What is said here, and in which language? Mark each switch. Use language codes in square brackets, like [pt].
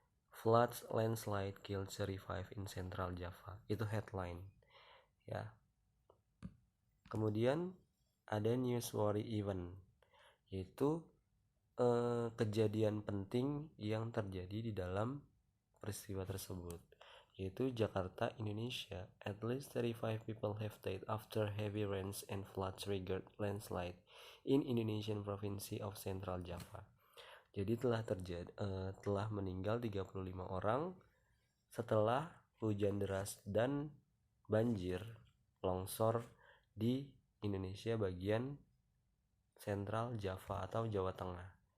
[en] Floods, landslide, killed 35 in Central Java. [id] Itu headline ya. Kemudian ada newsworthy event, yaitu kejadian penting yang terjadi di dalam peristiwa tersebut, yaitu Jakarta, Indonesia. [en] At least 35 people have died after heavy rains and flood triggered landslide in Indonesian province of Central Java. [id] Jadi telah meninggal 35 orang setelah hujan deras dan banjir longsor di Indonesia bagian Central Java atau Jawa Tengah.